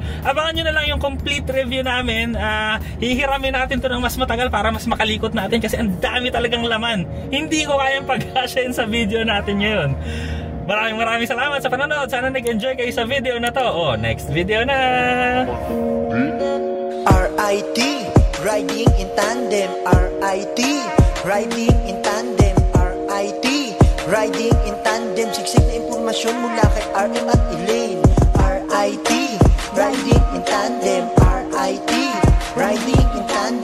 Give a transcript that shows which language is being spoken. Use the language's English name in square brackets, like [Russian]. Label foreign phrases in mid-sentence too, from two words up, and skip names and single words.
[Filipino] Abangan nyo na lang yung complete review namin. Hihiramin natin to ng mas matagal para mas makalikot natin kasi ang dami talagang laman. Hindi ko kayang pag-hasyain sa video natin ngayon. Maraming salamat sa panonood. Sana nag-enjoy kayo sa video na to. [English] Next video na! RIT, riding in tandem. RIT, riding in tandem. RIT, riding in tandem. [Filipino] Siksik na impormasyon mula kay RM at Elaine. [English] RIT, riding in tandem. RIT, riding in tandem.